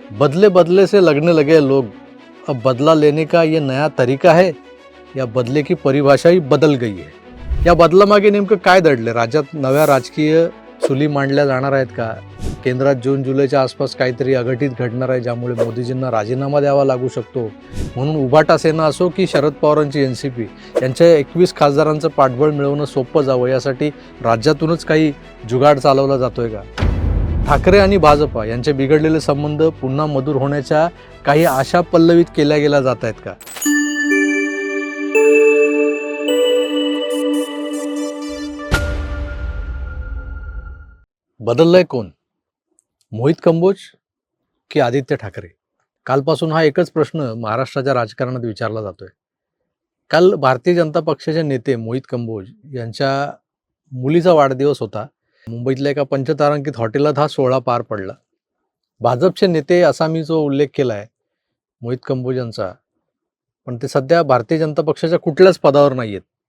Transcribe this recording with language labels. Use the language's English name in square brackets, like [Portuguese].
[Hindi] बदले बदले से लगने लगे लोग, अब बदला लेने का ये नया तरीका है या बदले की परिभाषा ही बदल गई है. [Marathi] या बदलामागे नेमकं काय दडले? राज्यात नव्या राजकीय चुली मांडल्या जाणार आहेत का? केंद्रात जून जुलैच्या आसपास काहीतरी अघटित घडणार आहे ज्यामुळे मोदीजींना राजीनामा द्यावा लागू शकतो म्हणून उभाटा सेना असो की शरद पवारांची एनसीपी यांच्या 21 खासदारांचं पाठबळ मिळवणं सोपं जावं यासाठी राज्यातूनच काही जुगाड चालवला जातोय का? ठाकरे आणि भाजपा यांचे बिघडलेले संबंध पुन्हा मधुर होण्याच्या काही आशा पल्लवित केल्या गेल्या जात आहेत का? बदललंय कोण? मोहित कंबोज की आदित्य ठाकरे? कालपासून हा एकच प्रश्न महाराष्ट्राच्या राजकारणात विचारला जातोय. काल भारतीय जनता पक्षाचे नेते मोहित कंबोज यांच्या मुलीचा वाढदिवस होता. मुंबईतल्या एका पंचतारांकित हॉटेलात हा सोहळा पार पडला. भाजपचे नेते असा मी जो उल्लेख केला आहे मोहित कंबोज यांचा, पण ते सध्या भारतीय जनता पक्षाच्या कुठल्याच पदावर नाही आहेत.